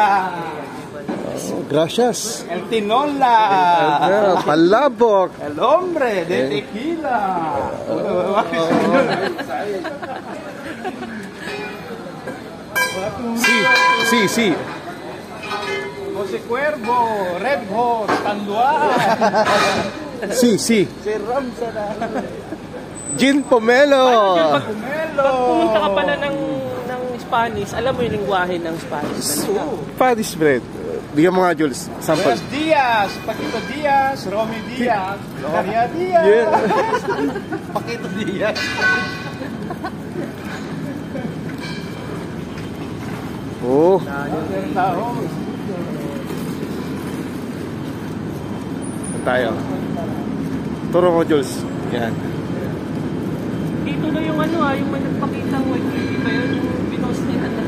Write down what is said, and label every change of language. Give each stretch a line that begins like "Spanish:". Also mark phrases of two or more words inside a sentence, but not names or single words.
Spanish: Oh, gracias. El tinola. Palabok. El hombre de tequila. Sí. José Cuervo, Red Horse, Tandua. Sí.
Filipino: Si Ramsara. Gin Pomelo. Pag pumunta ka pala ng Spanish, alam mo yung lingwahe ng Spanish.
English: Spanish bread.
Filipino: Bigyan mo nga, Jules. Sample.
Spanish: Buenos Dias, Paquito Diaz, Romy Diaz, Gloria Diaz.
English: Yeah. Paquito Diaz. Oh.
Filipino: Tayo. Turo mo, Jules. Yan. Dito na yung yung may nagpakitang
English: white baby
Filipino: pa yun, yung pinost niya.